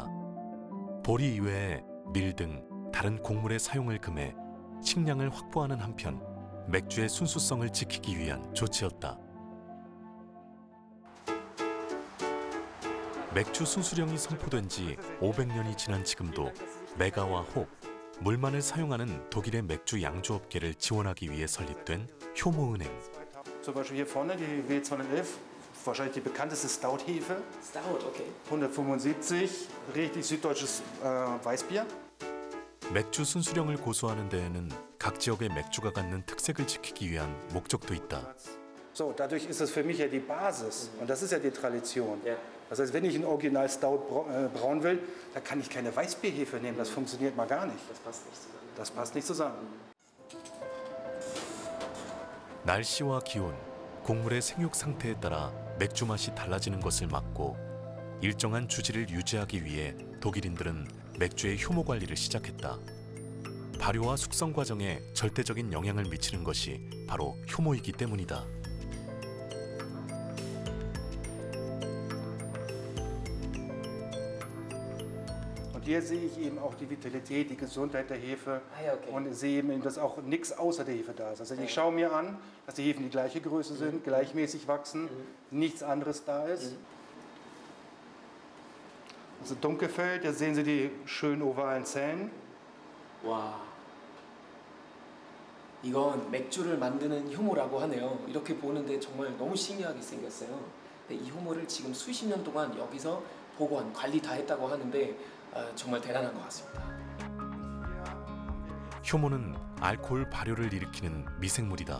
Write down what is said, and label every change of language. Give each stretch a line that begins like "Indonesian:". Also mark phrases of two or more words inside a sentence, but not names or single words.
Korean: 보리 이외에 밀 등 다른 곡물의 사용을 금해 식량을 확보하는 한편 맥주의 순수성을 지키기 위한 조치였다. 맥주 순수령이 선포된 지 500년이 지난 지금도 메가와 홉, 물만을 사용하는 독일의 맥주 양조업계를 지원하기 위해 설립된 효모은행.
German: Zum Beispiel hier vorne die W211, wahrscheinlich die bekannteste Stout-Hefe. Stout, okay. 175, richtig süddeutsches Weißbier.
Korean: 맥주 순수령을 고수하는 데에는 각 지역의 맥주가 갖는 특색을 지키기 위한 목적도 있다.
German: So, dadurch ist es für mich ja die Basis und das ist ja die Tradition. Das heißt, wenn ich ein Original Stout brauen will, dann kann ich keine Weißbierhefe nehmen. Das funktioniert mal gar nicht. Das passt nicht zusammen. Das passt nicht zusammen.
Korean: 날씨와 기온, 곡물의 생육 상태에 따라 맥주 맛이 달라지는 것을 막고 일정한 주지를 유지하기 위해 독일인들은 맥주의 효모 관리를 시작했다. 발효와 숙성 과정에 절대적인 영향을 미치는 것이 바로 효모이기 때문이다.
German: Hier sehe ich eben auch die Vitalität, die Gesundheit der Hefe und sehe eben, dass auch nichts außer der Hefe da ist. Also ich schaue mir an, dass die Hefen die gleiche Größe sind, gleichmäßig wachsen, nichts anderes da ist. Also Dunkelfeld, jetzt sehen Sie die schönen ovalen Zellen.
Korean: 와, 이건 맥주를 만드는 효모라고 하네요. 이렇게 보는데 정말 너무 신기하게 생겼어요. 근데 이 효모를 지금 수십 년 동안 여기서 보관, 관리 다 했다고 하는데 정말 대단한 것 같습니다. 효모는 알코올 발효를 일으키는 미생물이다.